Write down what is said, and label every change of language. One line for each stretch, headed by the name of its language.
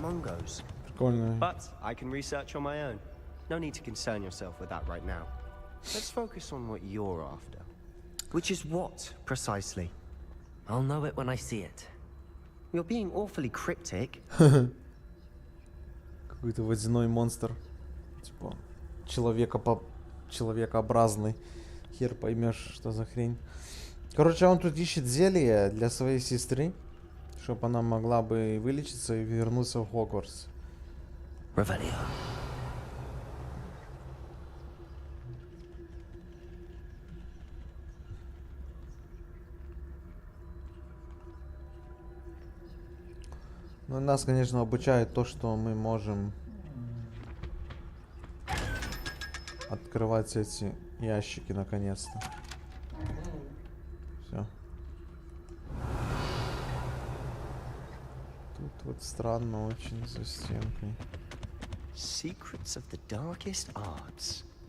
English: Mungo's.
Russian: Прикольно.
English: But I can research on my own. No need to concern yourself with that right now. Let's focus on what you're after. Which is what, precisely? I'll know it when I see it. You're being awfully cryptic.
Russian: Какой-то водяной монстр. Типа человекообразный. Хер поймешь, что за хрень. Короче, он тут ищет зелье для своей сестры, чтобы она могла бы вылечиться и вернуться в Хогвартс.
English: Revelio.
Russian: Ну, нас, конечно, обучает то, что мы можем открывать эти ящики наконец-то. Все. Тут вот странно очень за стенкой.
English: Secrets of the darkest arts.